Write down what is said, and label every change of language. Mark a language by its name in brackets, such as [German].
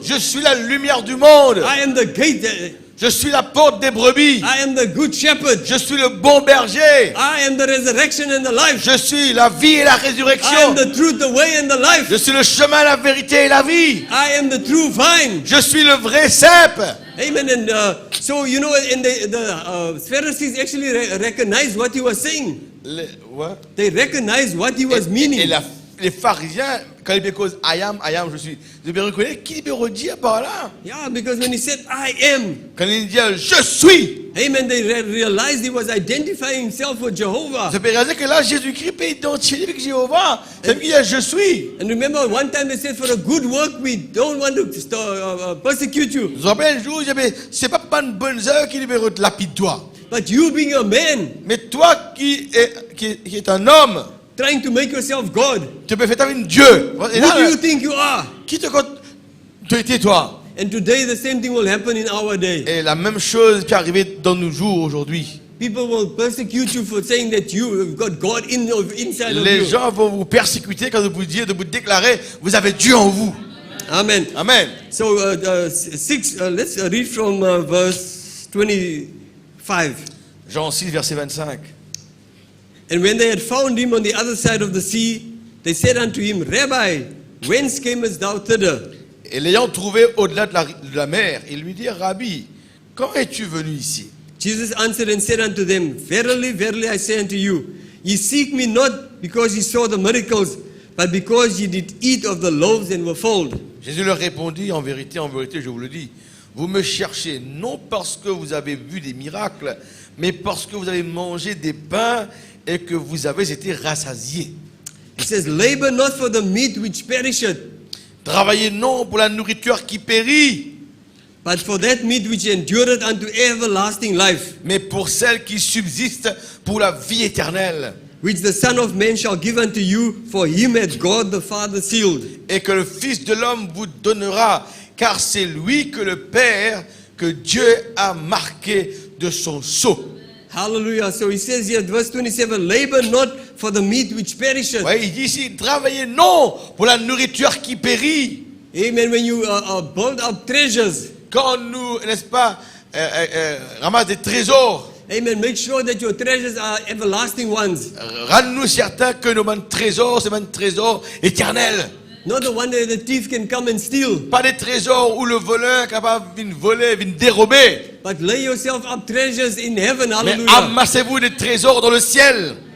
[French] je suis la lumière du monde, [English] I am the gate. [French] je suis la porte des brebis, [English] I am the good shepherd. [French] je suis le bon berger, [English] I am the resurrection and the life. [French] je suis la vie et la [English] I am [French] résurrection, [English] the truth, the way, and the life. [French] je suis le chemin, la vérité et la vie, [English] I am the true vine. [French] je suis le vrai cep. Amen. [English] And so, you know, and the Pharisees actually recognized what he was saying. They recognized what he was meaning. [French] Et les pharisiens, quand ils causent [English] I am, [French] je suis, ils devaient reconnaître qui peut redire par là. [English] Yeah, because when he said, I am, [French] Quand il dit je suis, [English] amen, they realized he was identifying himself with Jehovah. [French] ça peut réaliser que là, Jésus-Christ peut identifier avec Jéhovah. C'est lui qui dit je suis. [English] And remember, one time they said, for a good work, we don't want to persecute you. [French] Je me rappelle un jour, il dit, c'est pas pour une bonne œuvre qu'il veut te lapider toi. [English] But you being a man, [French] Mais toi qui est un homme, [English] trying to make yourself God, [French] tu peux faire ta vie Dieu. Et [English] who [French] là, [English] do you think you are? [French] qui te compte tu étais toi? [English] And today the same thing will happen in our day. [French] Et la même chose qui est arrivée dans nos jours aujourd'hui. [English] People will persecute you for saying that you've got God inside of [French] Les [English] you. [French] gens vont vous persécuter quand vous dire, de vous déclarer, vous avez Dieu en vous. Amen. Amen. [English] So let's read from verse 25. [French] Jean 6, verset 25. [English] And when they had found him on the other side of the sea, they said unto him, Rabbi, whence camest thou thither? [French] Et l'ayant trouvé au-delà de la mer, il lui dit, Rabbi, quand es-tu venu ici? [English] Jesus answered and said unto them, Verily, verily, I say unto you, ye seek me not because ye saw the miracles, but because ye did eat of the loaves and were filled. [French] Jésus leur répondit, en vérité, je vous le dis, vous me cherchez non parce que vous avez vu des miracles, mais parce que vous avez mangé des pains et que vous avez été rassasiés. [English] He says, labor not for the meat which perisheth, [French] Travaillez non pour la nourriture qui périt, [English] but for that meat which endureth unto everlasting life, [French] mais pour celle qui subsiste pour la vie éternelle. [English] which the Son of Man shall give unto you, for him hath God the Father sealed. [French] Et que le Fils de l'homme vous donnera, car c'est lui que le Père, que Dieu a marqué de son sceau. Hallelujah. [English] So he says here, verse 27, labor not for the meat which perisheth. [French] Ouais, il dit ici, travaillez non pour la nourriture qui périt. [English] Amen. When you build up treasures, [French] Quand nous, n'est-ce pas, ramassons des trésors, [English] amen, make sure that your treasures are everlasting ones. [French] rends-nous certains que nos trésors, c'est un trésor éternel. [English] Not the one that the thief can come and steal. [French] Pas des trésors où le voleur est capable de voler, de dérober. [English] But lay yourself up treasures in heaven. [French] Mais Hallelujah. amassez-vous des trésors dans le ciel.